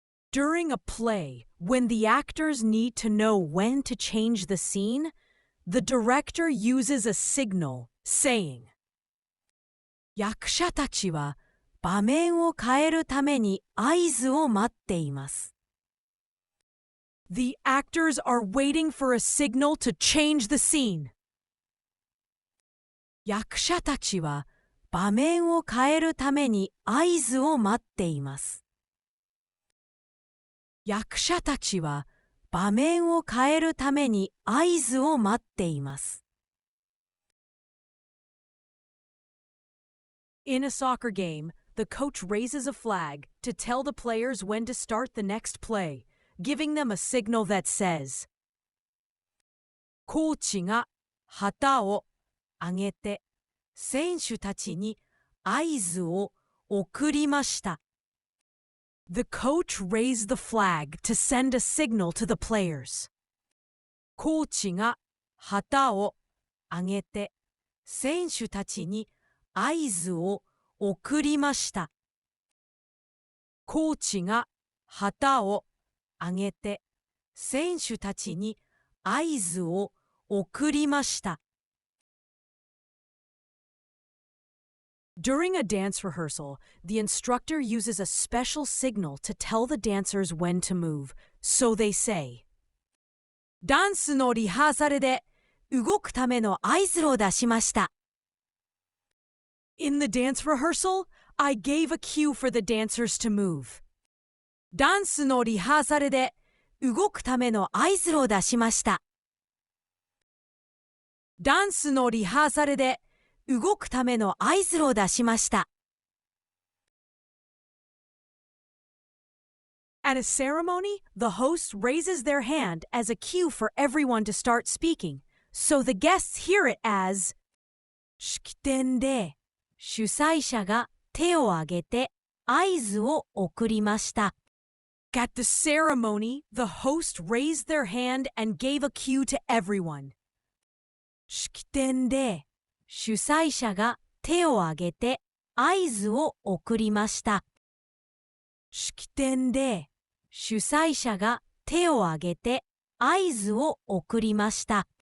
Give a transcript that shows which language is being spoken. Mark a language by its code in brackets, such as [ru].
[en] During a play, when the actors need to know when to change the scene, the director uses a signal saying, [ja] 役者たちは場面を変えるために合図を待っています。 [en] The actors are waiting for a signal to change the scene. [ja] 役者たちは場面を変えるために合図を待っています。役者たちは場面を変えるために合図を待っています。 [en] In a soccer game, the coach raises a flag to tell the players when to start the next play, giving them a signal that says, [ja] コーチが旗を上げて選手たちに合図を送りました。 [en] The coach raised the flag to send a signal to the players. [ja] コーチが旗を上げて選手たちに合図を送りました。コーチが旗を上げて選手たちに合図を送りました。 [en] During a dance rehearsal, the instructor uses a special signal to tell the dancers when to move, so they say, [ja] ダンスのリハーサルで動くための合図を出しました。 [en] In the dance rehearsal, I gave a cue for the dancers to move. [ja] ダンスのリハーサルで動くための合図を出しました。ダンスのリハーサルで動くための合図を出しました。 [en] At a ceremony, the host raises their hand as a cue for everyone to start speaking, so the guests hear it as [ja] 式典で主催者が手を挙げて合図を送りました。 [en] At the ceremony, the host raised their hand and gave a cue to everyone. [ja] 式典で主催者が手を挙げて合図を送りました。式典で主催者が手を挙げて合図を送りました。